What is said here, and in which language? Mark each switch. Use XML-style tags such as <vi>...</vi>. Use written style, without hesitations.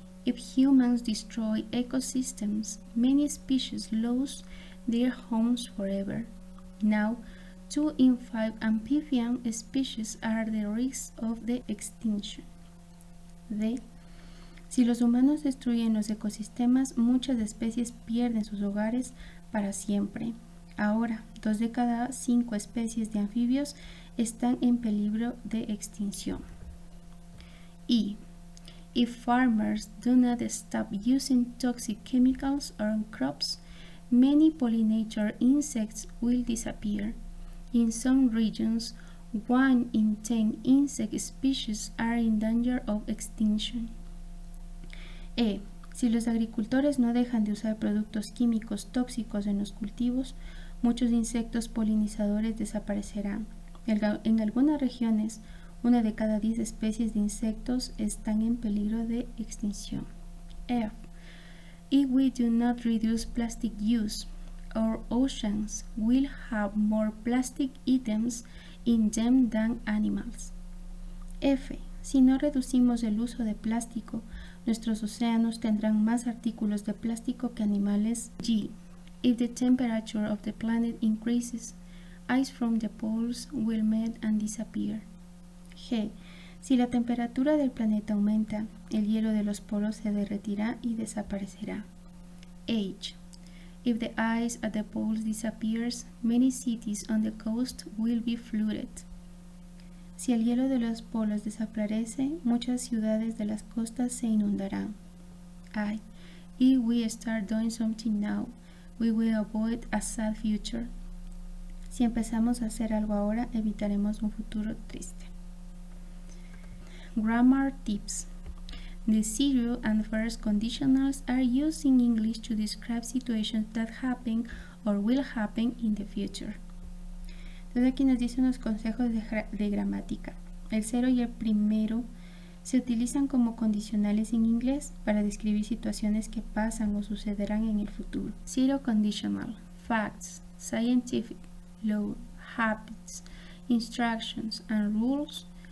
<en>If humans destroy ecosystems, many species lose their homes forever. Now, 2 in 5 amphibian species are at the risk of the extinction. D.</en> <es>Si los humanos destruyen los ecosistemas, muchas especies pierden sus hogares para siempre. Ahora, 2 de cada 5 especies de anfibios están en peligro de extinción. E.</es> <en>If farmers do not stop using toxic chemicals on crops, many pollinator insects will disappear. In some regions, 1 in 10 insect species are in danger of extinction. E.</en> <es>Si los agricultores no dejan de usar productos químicos tóxicos en los cultivos, muchos insectos polinizadores desaparecerán. En algunas regiones, 1 de cada 10 especies de insectos están en peligro de extinción. F.</es> <en>If we do not reduce plastic use, our oceans will have more plastic items in them than animals. F.</en> <es>Si no reducimos el uso de plástico, nuestros océanos tendrán más artículos de plástico que animales. G.</es> <en>If the temperature of the planet increases, ice from the poles will melt and disappear. G.</en> <es>Si la temperatura del planeta aumenta, el hielo de los polos se derretirá y desaparecerá. H.</es> <en>If the ice at the poles disappears, many cities on the coast will be flooded.</en> <es>Si el hielo de los polos desaparece, muchas ciudades de las costas se inundarán. I.</es> <en>If we start doing something now, we will avoid a sad future.</en> <es>Si empezamos a hacer algo ahora, evitaremos un futuro triste.</es> <en>Grammar tips. The zero and first conditionals are used in English to describe situations that happen or will happen in the future.</en> <es>Entonces aquí nos dice unos consejos de gramática. El 0 y el primero se utilizan como condicionales en inglés para describir situaciones que pasan o sucederán en el futuro.</es> <en>Zero conditional: facts, scientific, law, habits, instructions, and rules.</en>